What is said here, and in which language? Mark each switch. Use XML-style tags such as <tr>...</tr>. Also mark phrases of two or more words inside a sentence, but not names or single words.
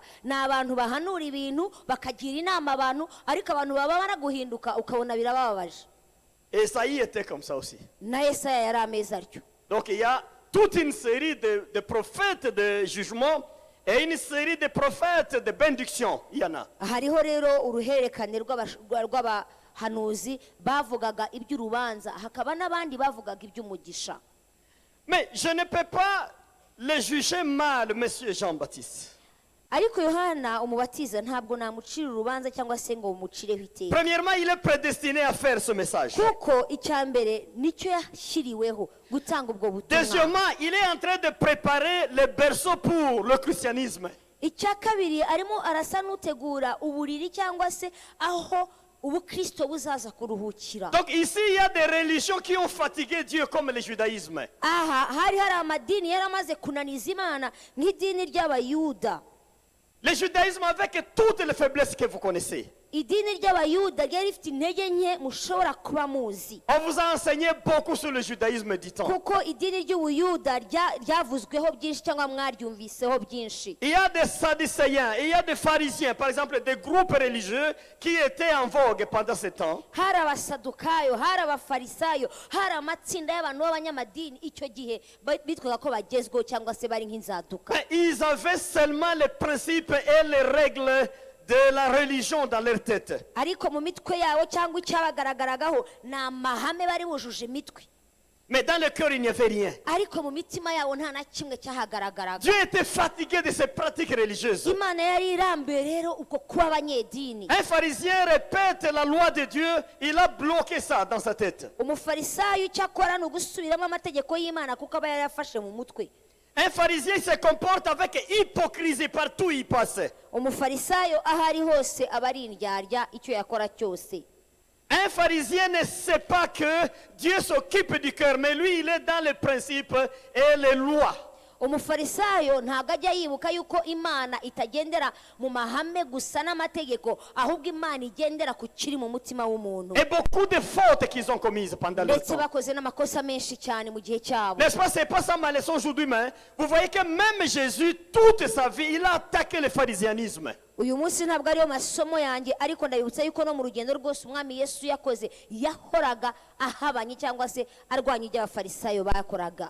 <rw>ni abantu bahanura ibintu bakagira inama abantu, ariko abantu baba baraguhinduka ukabona birababaje.</rw> <fr>Et Esaïe était comme ça aussi.</fr> <rw>na Yesaya yari ameze atyo.</rw> <fr>Donc il y a toute une série de prophètes de jugement et une série de prophètes de bénédiction. Il y en a.</fr> <rw>hariho rero uruhererekane rw'abahanuzi bavugaga iby'urubanza, hakaba n'abandi bavugaga iby'umugisha.</rw> <fr>Mais je ne peux pas le juger mal, monsieur Jean-Baptiste.</fr> <rw>ariko Yohana umubatiza ntabwo namucira urubanza cyangwa se ngo umucireho iteka.</rw> <fr>Premièrement, il est prédestiné à faire ce message.</fr> <rw>kuko icya mbere nicyo yashyiriweho gutanga ubwo butumwa.</rw> <fr>Deuxièmement, il est en train de préparer le berceau pour le christianisme.</fr> <rw>icya kabiri arimo arasa n'utegura uburiri cyangwa se aho ubukristo buzaza kuruhukira.</rw> <fr>Donc ici, il y a des religions qui ont fatigué Dieu comme le judaïsme.</fr> <rw>aha hari amadini yari amaze kunaniza Imana nk'idini ry'abayuda.</rw> <fr>Le judaïsme avec toutes les faiblesses que vous connaissez.</fr> <rw>idini ry'abayuda ryari rifite intege nke mushobora kuba muzi,</rw> <fr>On vous a enseigné beaucoup sur le judaïsme du temps.</fr> <rw>kuko idini ry'ubuyuda ryavuzweho byinshi cyangwa mwaryumviseho byinshi.</rw> <fr>Il y a des sadducéens, il y a des pharisiens, par exemple des groupes religieux qui étaient en vogue pendant ce temps.</fr> <rw>Hari abasadukayo, hari abafarisayo, hari amatsinda y'abantu b'abanyamadini icyo gihe bitwaga ko bagezweho cyangwa se bari nk'inzaduka.</rw> <fr>Mais ils avaient seulement les principes et les règles de la religion dans leur tête.</fr> <rw>Ariko mu mitwe yabo cyangwa icyabagaragaragaho ni amahame bari bujuje imitwe,</rw> <fr>Mais dans le cœur, il n'y avait rien.</fr> <rw>ariko mu mitima yabo nta na kimwe cyahagaragaraga.</rw> <fr>Dieu était fatigué de ces pratiques religieuses.</fr> <rw>Imana yari irambiwe rero uko kuba abanyedini.</rw> <fr>Un pharisien répète la loi de Dieu, il a bloqué ça dans sa tête.</fr> <rw>Umufarisayo icyo akora ni ugusubiramo amategeko y'Imana kuko aba yarafashe mu mutwe.</rw> <fr>Un pharisien se comporte avec hypocrisie partout où il passe.</fr> <rw>Umufarisayo aho ari hose aba ari indyarya icyo yakora cyose.</rw> <fr>Un pharisien ne sait pas que Dieu s'occupe du cœur, mais lui, il est dans les principes et les lois.</fr> <rw>Umufarisayo ntabwo ajya yibuka yuko Imana itagendera mu mahame gusa n'amategeko, ahubwo Imana igendera ku kiri mu mutima w'umuntu.</rw> <fr>Et beaucoup de fautes qu'ils ont commises pendant le Ndetse temps.</fr> <rw>bakoze n'amakosa menshi cyane mu gihe cyabo.</rw> <fr>N'est-ce pas, c'est pas ça ma leçon aujourd'hui, mais vous voyez que même Jésus, toute sa vie, il a attaqué le pharisianisme.</fr> <rw>Uyu munsi ntabwo ariyo masomo yanjye, ariko ndabibutsa yuko no mu rugendo rwose umwami Yesu yakoze yahoraga ahabanye cyangwa se arwanya ibyo abafarisayo bakoraga.</rw>